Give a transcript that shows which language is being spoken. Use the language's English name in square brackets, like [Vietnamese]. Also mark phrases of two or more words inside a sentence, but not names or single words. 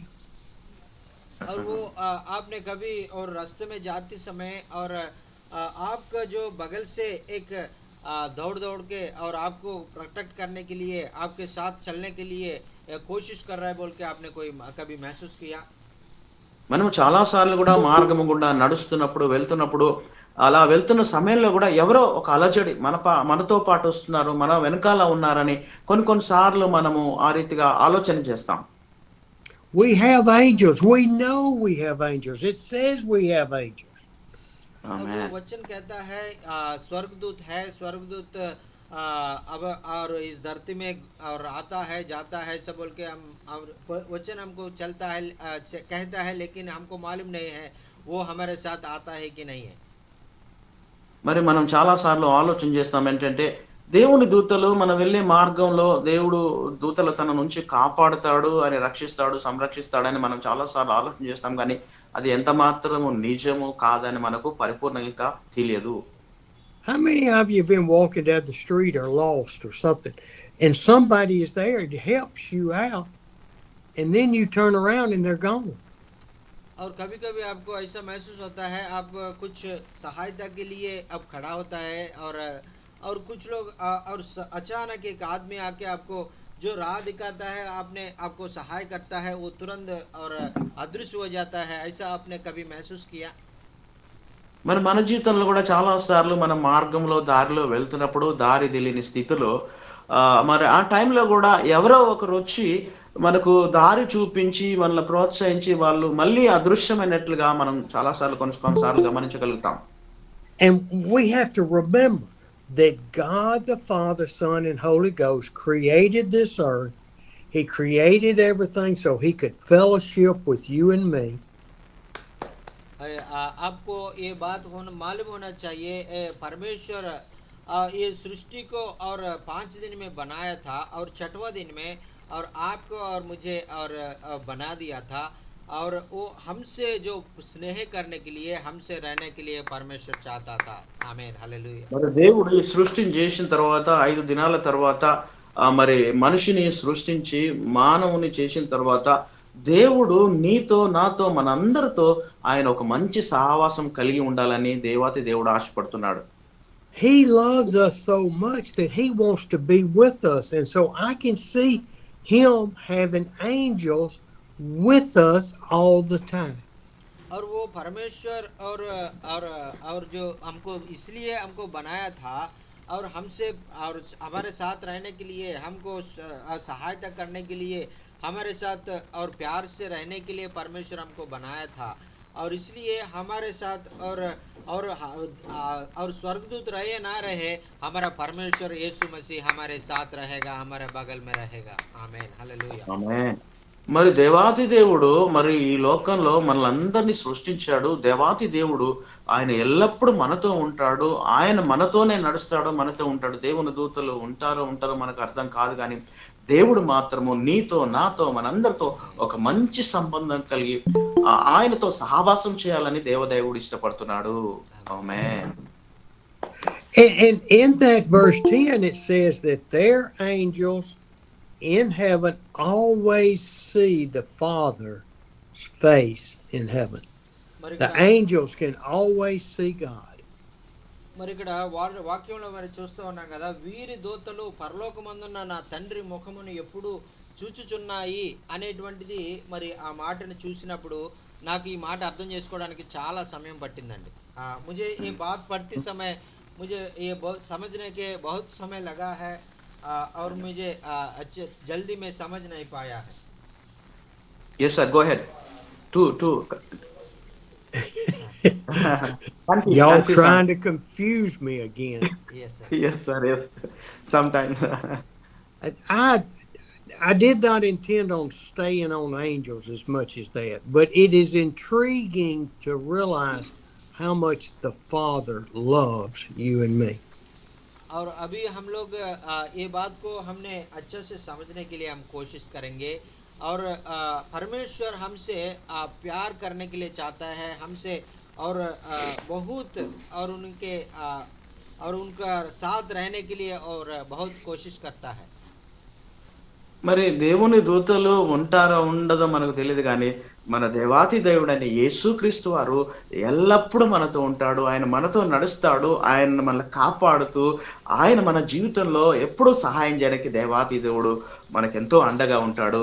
[Hindi] और वो आपने कभी और रास्ते में जाते समय और आपका जो बगल से एक दौड़ दौड़ के और आपको प्रोटेक्ट करने के लिए, आपके साथ चलने के लिए कोशिश कर रहा है बोल के आपने कोई कभी महसूस किया? [Telugu] మనం చాలా సార్లు గూడా మార్గము గుండా నడుస్తున్నప్పుడు, వెళ్తున్నప్పుడు, అలా వెళ్తున్న సమయంలో గూడా ఎవరో ఒక అలజడి మనతో పాటు వస్తున్నారు, మన వెనకాల ఉన్నారని కొన్ని కొన్ని సార్లు మనము ఆ రీతిగా ఆలోచన చేస్తాం. [English] We have angels. We know we have angels. It says we have angels. [Hindi] और वो [Telugu] ఆమేన్. [Hindi] वचन कहता है स्वर्गदूत है, स्वर्गदूत अब और इस धरती में और आता है जाता है सब बोल के हम वचन हमको चलता है, कहता है, लेकिन हमको मालूम नहीं है वो हमारे साथ आता है कि नहीं है। [Telugu] మరి మనం చాలా సార్లు ఆలోచన చేస్తాం ఏంటంటే, దేవుని దూతలు మనం వెళ్ళే మార్గంలో దేవుడు దూతలు తన నుంచి కాపాడుతాడు అని, రక్షిస్తాడు, సంరక్షిస్తాడని మనం చాలా సార్లు ఆలోచన చేస్తాం గానీ, అది ఎంత మాత్రము నిజము కాదని మనకు పరిపూర్ణంగా తెలియదు. [English] How many of you have been walking down the street or lost or something, and somebody is there and helps you out, and then you turn around and they're gone? [Hindi] और कभी कभी आपको ऐसा महसूस होता है, आप कुछ सहायता के लिए अब खड़ा होता है और कुछ लोग और अचानक एक आदमी आके आपको जो राह दिखाता है, आपको सहाय करता है, वो तुरंत और अदृश्य हो जाता है। ऐसा आपने कभी महसूस किया? [Telugu] మరి మన జీవితంలో కూడా చాలా సార్లు మనం మార్గంలో, దారిలో వెళ్తున్నప్పుడు దారి తెలియని స్థితిలో మరి ఆ టైంలో గూడా ఎవరో ఒకరొచ్చి మనకు దారి చూపించి, మనల్ని ప్రోత్సహించి, వాళ్ళు మళ్ళీ అదృశ్యమైనట్లుగా మనం చాలా సార్లు కొన్ని సార్లు గమనించగలుగుతాం. [English] And we have to remember that God the Father, Son, and Holy Ghost created this earth. He created everything so he could fellowship with you and me. [Hindi] आपको ये बात मालूम होना चाहिए, परमेश्वर ये सृष्टि को और 5 दिन में बनाया था और 6वां दिन में और आपको और मुझे और बना दिया था, और वो हमसे जो स्नेह करने के लिए, हमसे रहने के लिए परमेश्वर चाहता था। आमीन, हालेलुया। [Telugu] మరి దేవుడు ఈ సృష్టిని చేసిన తర్వాత 5 దినాల తర్వాత మరి మనిషిని సృష్టించి మానవుని చేసిన తర్వాత దేవుడు నీతో, నాతో, మనందరితో ఆయన ఒక మంచి సహవాసం కలిగి ఉండాలని దేవాతి దేవుడు ఆశపడుతున్నాడు. [English] He loves us so much that he wants to be with us. And so I can see him having angels with us all the time. [Hindi] और वो परमेश्वर और जो हमको इसलिए हमको बनाया था और हमसे और हमारे साथ रहने के लिए, हमको सहायता करने के लिए, हमारे साथ और प्यार से रहने के लिए परमेश्वर हमको बनाया था। और इसलिए हमारे साथ और स्वर्गदूत रहे ना रहे, हमारा परमेश्वर यीशु मसीह हमारे साथ रहेगा, हमारे बगल में रहेगा। आमीन, हालेलुया। [Telugu] ఆమేన్. మరి దేవాతి దేవుడు మరి ఈ లోకంలో మనలందరినీ సృష్టించాడు. దేవాతి దేవుడు ఆయన ఎల్లప్పుడూ మనతో ఉంటాడు. ఆయన మనతోనే నడుస్తాడు, మనతో ఉంటాడు. దేవుని దూతలు ఉంటారో మనకు అర్థం కాదు గానీ, దేవుడు మాత్రము నీతో, నాతో, మనందరితో ఒక మంచి సంబంధం కలిగి ఆయనతో సహవాసం చేయాలని దేవదేవుడు ఇష్టపడుతున్నాడు. ఆమేన్. [English] And in that verse 10, it says that their angels in heaven always see the Father's face in heaven. The angels can always see God. [Telugu] మరి ఇక్కడ వాక్యంలో మరి చూస్తూ ఉన్నాం కదా, వీరి దూతలు పరలోకమందున్న నా తండ్రి ముఖమును ఎప్పుడు చూచుచున్నాయి అనేటువంటిది. మరి ఆ మాటను చూసినప్పుడు నాకు ఈ మాట అర్థం చేసుకోవడానికి చాలా సమయం పట్టిందండి। [Hindi] मुझे ये बात पढ़ते समय मुझे ये बहुत समझने के बहुत समय लगा है, और मुझे अच्छे जल्दी में समझ नहीं पाया है। [English] Yes sir, go ahead. Two. Y'all trying to confuse me again. Yes sir. Yes sir, yes. Sometimes. I did not intend on staying on angels as much as that, but it is intriguing to realize how much the Father loves you and me. [Hindi] और अभी हम लोग ये बात को हमने अच्छे से समझने के लिए हम कोशिश करेंगे। और परमेश्वर हमसे प्यार करने के लिए चाहता है, हमसे और बहुत और उनके और उनका साथ रहने के लिए और बहुत कोशिश करता है। [Telugu] మరి దేవుని దూతలు ఉంటారో ఉండదో మనకు తెలియదు కానీ మన దేవాతి దేవుడైన యేసుక్రీస్తు వారు ఎల్లప్పుడూ మనతో ఉంటాడు. ఆయన మనతో నడుస్తాడు. ఆయన మనల్ని కాపాడుతూ, ఆయన మన జీవితంలో ఎప్పుడూ సహాయం చేయడానికి దేవాతి దేవుడు మనకెంతో అండగా ఉంటాడు.